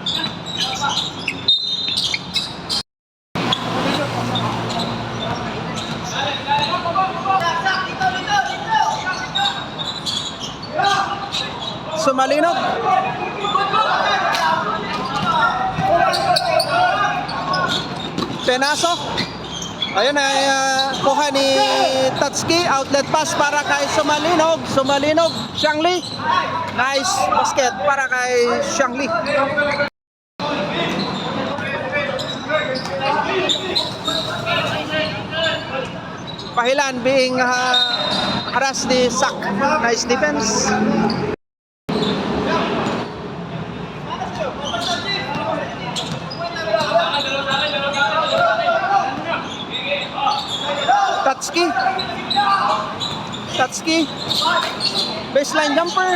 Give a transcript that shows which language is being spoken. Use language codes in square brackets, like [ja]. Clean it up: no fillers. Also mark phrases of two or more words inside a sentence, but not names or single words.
[tl] Sumalinog. Penaso. Ayun ay kuha ni Tatsuki, [en] outlet pass [tl] para kay Sumalinog. Sumalinog, Xiangli. [en] Nice basket [tl] para kay Xiangli. [en] Pahilan being harassed ni Sak. Nice defense. Tatsuki. Baseline jumper.